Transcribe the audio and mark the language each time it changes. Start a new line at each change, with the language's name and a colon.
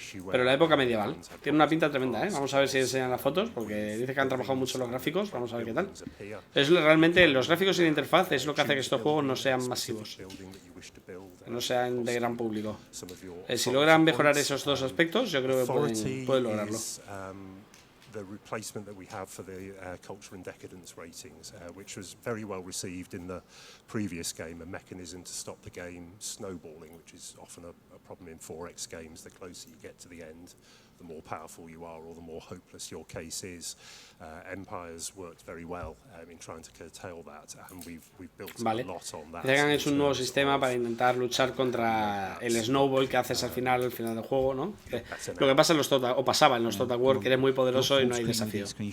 Spanish: Pero la época medieval tiene una pinta tremenda, Vamos a ver si enseñan las fotos, porque dice que han trabajado mucho los gráficos. Vamos a ver qué tal. Es realmente los gráficos y la interfaz es lo que hace que estos juegos no sean masivos, que no sean de gran público. Si logran mejorar esos dos aspectos, yo creo que pueden lograrlo.
English: The replacement that we have for the culture and decadence ratings, which was very well received in the previous game, a mechanism to stop the game snowballing, which is often a problem in 4X games. The closer you get to the end, the more powerful you are or the more hopeless your case is. Empires worked very well in trying to curtail that, and we've built a lot on that.
Spanish: Han hecho un nuevo sistema para intentar luchar contra el snowball que haces al final del juego, ¿no? Lo que pasa en los pasaba en los Total War, que eres muy poderoso y no hay desafío.